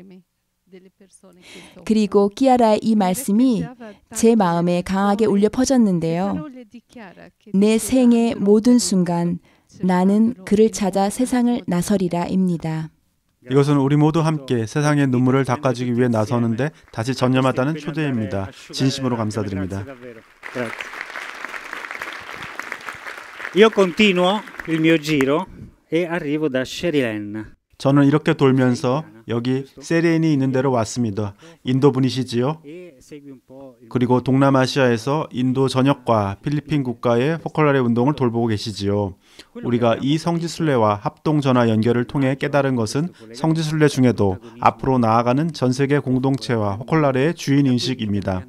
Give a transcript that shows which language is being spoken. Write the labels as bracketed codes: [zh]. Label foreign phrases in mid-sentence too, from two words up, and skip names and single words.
[ko] 그리고 키아라의 이 말씀이 제 마음에 강하게 울려 퍼졌는데요. 내 생의 모든 순간 나는 그를 찾아 세상을 나서리라입니다. 이것은 우리 모두 함께 세상의 눈물을 닦아주기 위해 나서는데 다시 전념하다는 초대입니다. 진심으로 감사드립니다. [it] Io continuo il mio giro e arrivo da Sherilyn. [ko] 저는 이렇게 돌면서 여기 세리엔이 있는 데로 왔습니다. 인도 분이시지요? 그리고 동남아시아에서 인도 전역과 필리핀 국가의 포컬라레 운동을 돌보고 계시지요. 우리가 이 성지순례와 합동전화 연결을 통해 깨달은 것은 성지순례 중에도 앞으로 나아가는 전 세계 공동체와 포컬라레의 주인인식입니다.